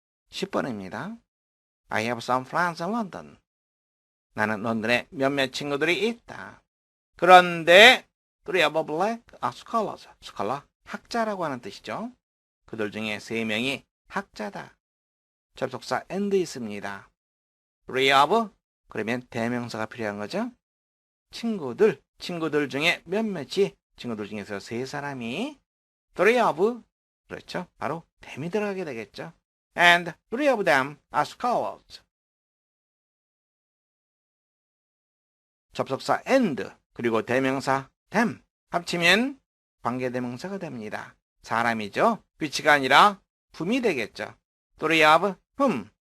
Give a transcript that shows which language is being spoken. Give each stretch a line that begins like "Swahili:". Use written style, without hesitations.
Korean: (10번입니다)
English: I have some friends in London.
Korean: 나는 런던에 몇몇 친구들이 있다. 그런데
English: three of black are scholars.
Korean: 스칼라 학자라고 하는 뜻이죠. 그들 중에 3명이 학자다. 접속사 and 있습니다. three of 그러면 대명사가 필요한 거죠. 친구들 중에 몇몇이, 친구들 중에서 3사람이 three of 그렇죠. 바로 them이 들어가게 되겠죠.
English: And 3 of them are scholars.
Korean: 접속사 and 그리고 대명사 them 합치면 관계대명사가 됩니다. 사람이죠. which가 아니라 whom이 되겠죠.
English: 3 of whom